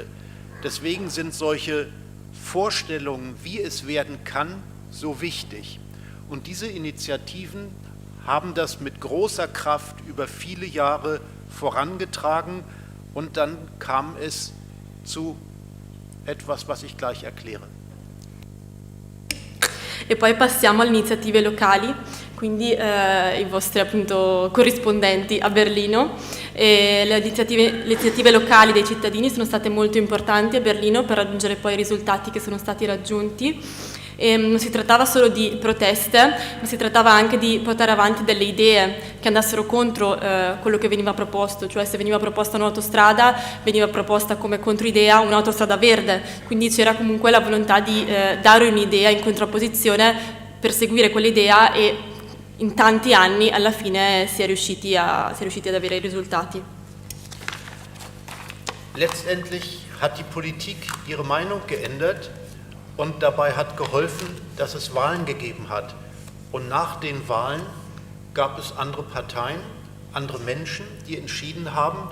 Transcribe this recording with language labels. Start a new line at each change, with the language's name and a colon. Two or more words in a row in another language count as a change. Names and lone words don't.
German: Deswegen sind solche Vorstellungen, wie es werden kann, so wichtig. Und diese Initiativen haben das mit großer Kraft über viele Jahre vorangetragen und dann kam es zu etwas, was ich gleich erkläre.
Italian: E poi passiamo alle iniziative locali, quindi i vostri appunto corrispondenti a Berlino. Le iniziative locali dei cittadini sono state molto importanti a Berlino per raggiungere poi i risultati che sono stati raggiunti. Non si trattava solo di proteste, ma si trattava anche di portare avanti delle idee che andassero contro quello che veniva proposto, cioè se veniva proposta un'autostrada, veniva proposta come controidea un'autostrada verde, quindi c'era comunque la volontà di dare un'idea in contrapposizione, perseguire quell'idea e in tanti anni alla fine si è riusciti ad avere i risultati.
German: Letztendlich hat die Politik ihre Meinung geändert. Und dabei hat geholfen, dass es Wahlen gegeben hat. Und nach den Wahlen gab es andere Parteien, andere Menschen, die entschieden haben.